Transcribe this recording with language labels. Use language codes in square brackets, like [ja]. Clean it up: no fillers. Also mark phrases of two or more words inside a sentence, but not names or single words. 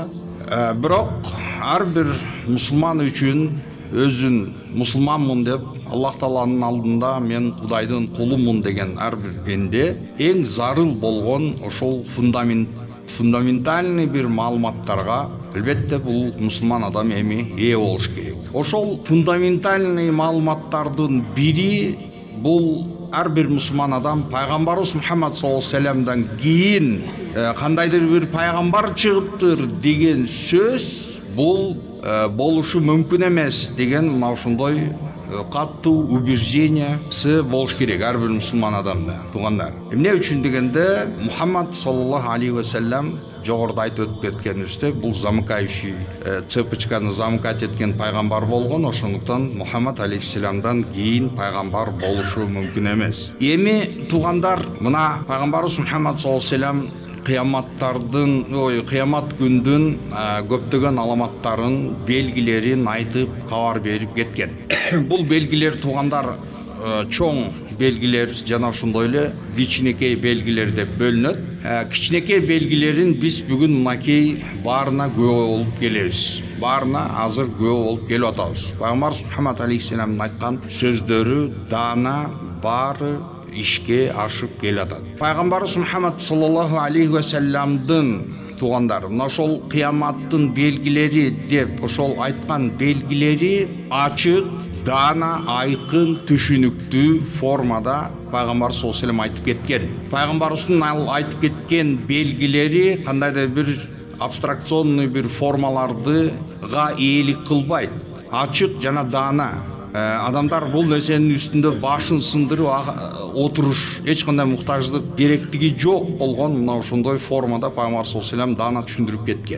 [ky] Бирок ар бир мусулман үчүн өзүн мусулманмын деп, Аллах Тааланын алдында мен Кудайдын кулумун деген ар бир пенде эң зарыл болгон ошол фундаментальный бир маалыматтарга албетте бул мусулман адам эми ээ болуш керек. Ошол фундаментальный маалыматтардын бири бул ар бир мусулман адам пайгамбарыбыз Мухаммад [ar] صلى الله عليه وسلم [ky] кийин кандайдыр бир пайгамбар чыгыптыр деген сөз бул болушу мүмкүн эмес деген мына ушундай каттуу убеждениясы болуш керек ар бир мусулман адамда. Туғандар, эмне үчүн дегенде Мухаммад [ar] صلى الله عليه وسلم [ky] жогоруда айтып өтүп кеткенибизде бул [ru] замыкающий цепочканы [ky] замыкать эткен пайгамбар болгон. Ошондуктан Мухаммад алейхиссаламдан кийин пайгамбар болушу мүмкүн эмес. Эми туғандар, мына пайгамбарыбыз Мухаммад [ar] صلى الله عليه وسلم [ky] кыямат күндүн көптөгөн аламаттарын, белгилерин айтып кабар берип кеткен. Бул белгилер, туғандар, чоң белгилер жана ошондой эле кичинекей белгилер деп бөлүнөт. Кичинекей белгилерин биз бүгүн мынакей баарына күбө болуп келебиз. Баарына азыр күбө болуп келип атабыз. Пайгамбарыбыз Мухаммад алейхиссаламдын айткан сөздөрү даана баары ишке ашып келатат. Пайгамбарыбыз Мухаммад [ar] صلى الله عليه وسلم, [ky] туғандар, мына ошол кыяматтын белгилери деп ошол айткан белгилери ачык, даана, айкын, түшүнүктүү формада пайгамбар [ar] صلى الله عليه وسلم [ky] айтып кеткен. Пайгамбарыбыздын айтып кеткен белгилери кандайдыр бир абстракционный бир формалардыга ээлик кылбайт. Ачык жана даана. Адамдар бул нерсенин үстүндө башын сындырып отуруш эч кандай муктаждык керектиги жок болгон мына ошондой формада пайгамбар [ar] صلى الله عليه وسلم [ky] даана түшүндүрүп кеткен.